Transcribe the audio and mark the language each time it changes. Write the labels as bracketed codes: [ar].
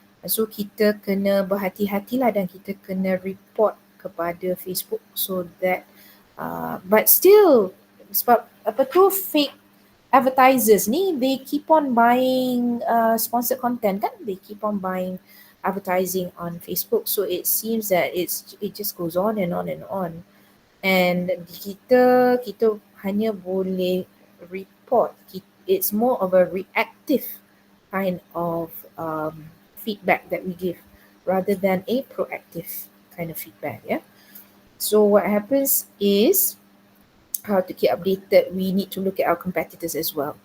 [ms] So kita kena berhati-hatilah dan kita kena report kepada Facebook so that but still, sebab apa tu, fake advertisers ni, [en] they keep on buying sponsored content, [ms] kan? [en] They keep on buying advertising on Facebook, so it seems that it just goes on and on and on. [ms] And kita hanya boleh report. [en] It's more of a reactive kind of feedback that we give rather than a proactive kind of feedback, yeah. So what happens is, how to keep updated, we need to look at our competitors as well.